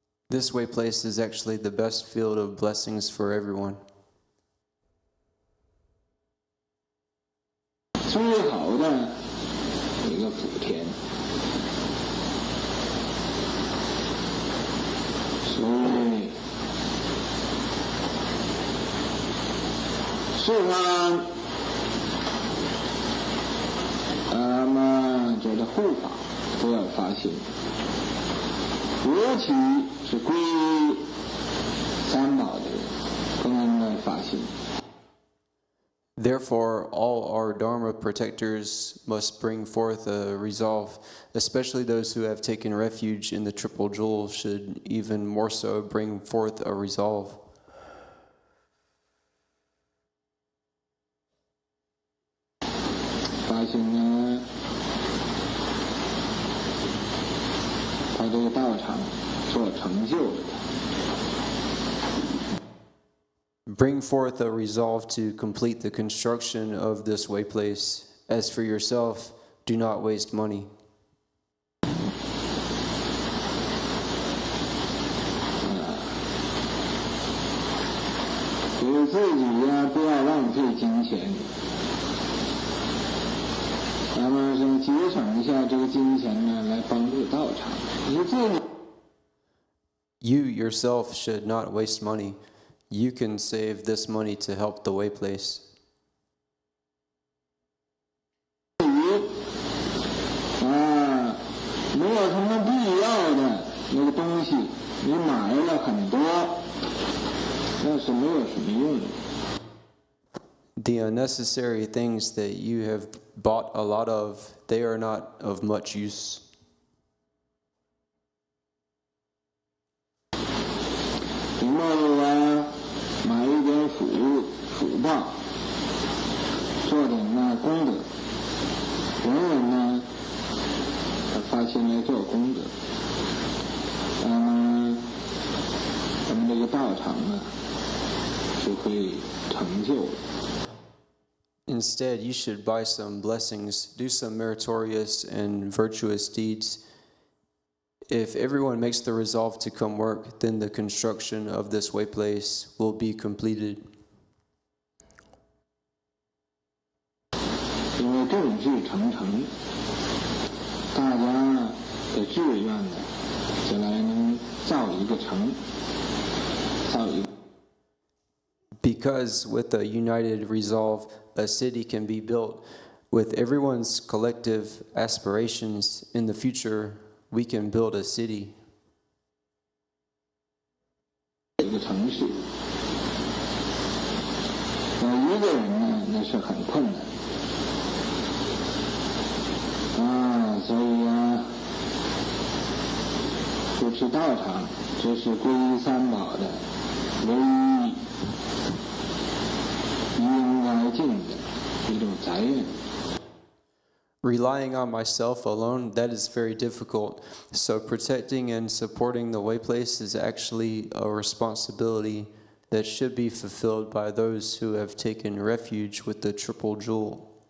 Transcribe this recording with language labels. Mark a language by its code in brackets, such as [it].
[en] This way place is actually the best field of blessings for everyone. [zh] 最好的一个福田，所以是呢，觉得护法都要发心，尤其是皈依三宝的人更应该发心。 [en] Therefore, all our Dharma protectors must bring forth a resolve, especially those who have taken refuge in the Triple Jewel should even more so bring forth a resolve. [zh] 发心呢，把这个道场做成就了。 [en] Bring forth a resolve to complete the construction of this way place. As for yourself, do not waste money. [zh] 给自己呀，不要浪费金钱。咱们是节省一下这个金钱呢，来帮助道场。你自己。 [en] You yourself should not waste money. You can save this money to help the way place. [zh] 没有什么必要的那个东西，你买了很多，那是没有什么用的。 [en] The unnecessary things that you have bought a lot of, they are not of much use. [zh] 你莫呀，买一点福报，做点呢功德，人人呢发心来做功德，咱们这个道场呢就会成就了。 [en] Instead, you should buy some blessings, do some meritorious and virtuous deeds. If everyone makes the resolve to come work, then the construction of this way place will be completed. [zh] 因为众志成城，大家的志愿呢，就来能造一个城，造一个。 [en] Because with a united resolve, a city can be built. With everyone's collective aspirations, in the future, we can build a city. [zh] 一个城市，一个人呢，那是很困难。所以呀，主持道场，这是皈依三宝的唯一应该尽的一种责任。 [en] Relying on myself alone, that is very difficult. So protecting and supporting the way place is actually a responsibility that should be fulfilled by those who have taken refuge with the Triple Jewel.